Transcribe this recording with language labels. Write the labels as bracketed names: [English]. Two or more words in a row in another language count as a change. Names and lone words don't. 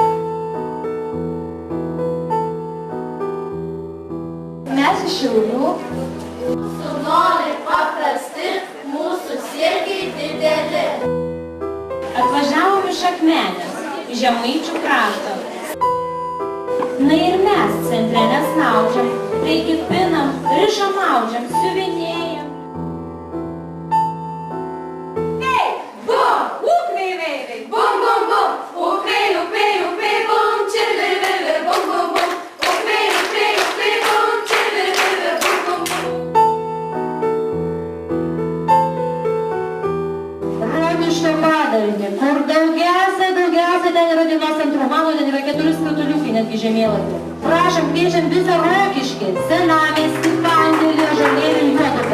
[Lithuanian] Mes iš Šiaulių. Mūsų norai paprasti, mūsų siekiai dideli. Atvažiavom iš Akmenės, iš Žemaičių krašto. Na ir mes centre nesnaudžiam, taigi pinam, rišam maudžiam, siuvinėjam. Hey, bum, upei, vei, bum, bum, bum, upei, upei, upei, bum, čirvi, vivi, bum, bum, bum, upei, upei, upei, bum, čirvi, vivi, bum, bum, bum. Rokiškio padalinį, kur daugiausia ten yra dienos centro. Mano ten yra 4 skrituliukai netgi žemėlapį. Prašom, kviečiam visą Rokiškį, Senamiestį, Pandėlį, Ąžuolėlį, Juodupę.